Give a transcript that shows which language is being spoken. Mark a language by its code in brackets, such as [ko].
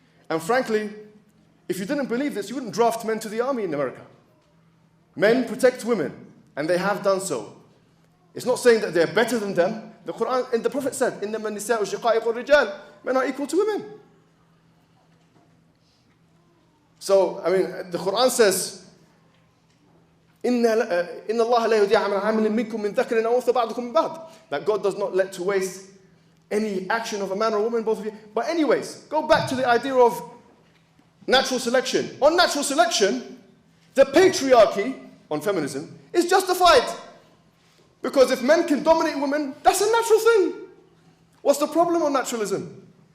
[en] And frankly, if you didn't believe this, you wouldn't draft men to the army in America. Men protect women, and they have done so. It's not saying that they're better than them. The Quran and the Prophet said, [ar] إِنَّمَا النِّسَاءُ شِقَائِقُ الرِّجَالِ [en] Men are equal to women. So, I mean, the Quran says, [ar] إِنَّ اللَّهَ لَا يُضِيعُ عَمَلَ عَامِلٍ مِّنكُم مِّن ذَكَرٍ أَوْ أُنثَىٰ بَعْضُكُم مِّن بَعْضٍ. [en] That God does not let to waste any action of a man or a woman, both of you. But anyways, go back to the idea of natural selection. On natural selection, the patriarchy on feminism is justified. Because if men can dominate women, that's a natural thing. What's the problem on naturalism?